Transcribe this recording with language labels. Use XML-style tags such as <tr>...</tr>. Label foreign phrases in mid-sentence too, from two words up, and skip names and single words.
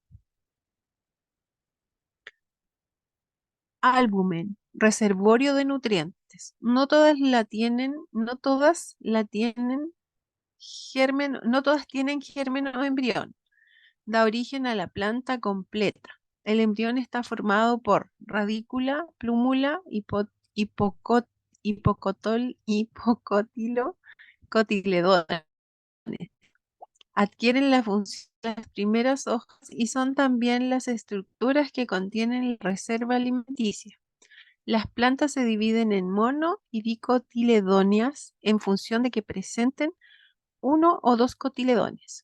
<es>Álbumen, reservorio de nutrientes. No todas tienen germen, no todas tienen germen o embrión. Da origen a la planta completa. El embrión está formado por radícula, plúmula, hipocótilo, cotiledones. Adquieren la función de las primeras hojas y son también las estructuras que contienen la reserva alimenticia. Las plantas se dividen en mono y dicotiledóneas en función de que presenten uno o dos cotiledones.</es>